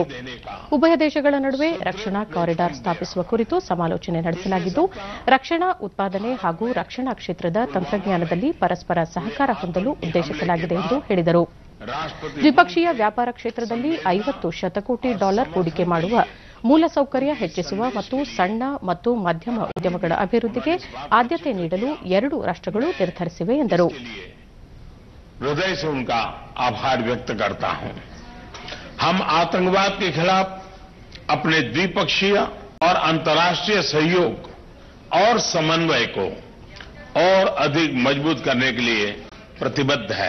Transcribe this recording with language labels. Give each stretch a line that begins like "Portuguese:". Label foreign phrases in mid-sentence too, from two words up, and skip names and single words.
Kannada: ಉಭಯ ದೇಶಗಳ ನಡುವೆ ರಕ್ಷಣಾ ಕಾರಿಡಾರ್ ಸ್ಥಾಪಿಸುವ ಕುರಿತು ಸಮಾಲೋಚನೆ ನಡೆಸಲಾಗಿದ್ದು, ರಕ್ಷಣಾ ಉತ್ಪಾದನೆ ಹಾಗೂ ರಕ್ಷಣಾ ಕ್ಷೇತ್ರದ ತಂತ್ರಜ್ಞಾನದಲ್ಲಿ ಪರಸ್ಪರ ಸಹಕಾರ ಹೊಂದಲು ಉದ್ದೇಶಿಸಲಾಗಿದೆ ಎಂದು ಹೇಳಿದರು. ದ್ವಿಪಕ್ಷೀಯ ವ್ಯಾಪಾರ ಕ್ಷೇತ್ರದಲ್ಲಿ $50 ಶತಕೋಟಿ ಹೂಡಿಕೆ ಮಾಡುವ, ಮೂಲಸೌಕರ್ಯ ಹೆಚ್ಚಿಸುವ ಮತ್ತು ಸಣ್ಣ ಮತ್ತು ಮಧ್ಯಮ ಉದ್ಯಮಗಳ ಅಭಿವೃದ್ಧಿಗೆ ಆದ್ಯತೆ ನೀಡಲು 2 ರಾಷ್ಟ್ರಗಳು ನಿರ್ಧರಿಸಿವೆ ಎಂದರು.
Hindi: हृदय से उनका आभार व्यक्त करता हूं. हम आतंकवाद के खिलाफ अपने द्विपक्षीय और अंतर्राष्ट्रीय सहयोग और समन्वय को और अधिक मजबूत करने के लिए प्रतिबद्ध है.